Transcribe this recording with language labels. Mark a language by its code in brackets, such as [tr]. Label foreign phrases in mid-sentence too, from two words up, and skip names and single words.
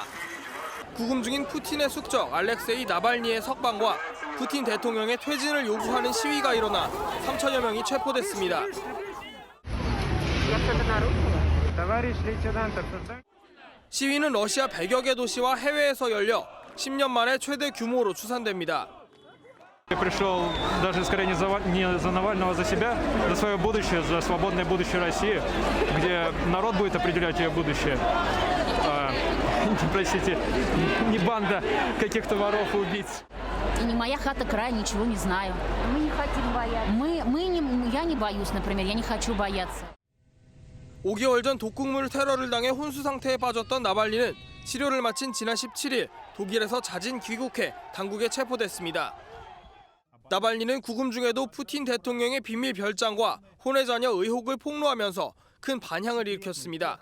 [ko] 구금 중인 푸틴의 숙적 알렉세이 나발니의 석방과 푸틴 대통령의 퇴진을 요구하는 시위가 일어나 3천여 명이 체포됐습니다. 시위는 러시아 100여 개 도시와 해외에서 열려 10년 만에 최대 규모로 추산됩니다. [ru] Я пришел даже скорее не за Навального, за себя, за свое будущее, за свободное будущее России, где народ будет определять ее будущее. Простите, не банда каких-то воров и убийц. Не моя хата край, ничего не знаю. Мы не хотим бояться. Я не боюсь, например, я не хочу бояться. [ko] 5개월 전 독극물 테러를 당해 혼수 상태에 빠졌던 나발리는 치료를 마친 지난 17일 독일에서 자진 귀국해 당국에 체포됐습니다. 나발리는 구금 중에도 푸틴 대통령의 비밀 별장과 혼외자녀 의혹을 폭로하면서 큰 반향을 일으켰습니다.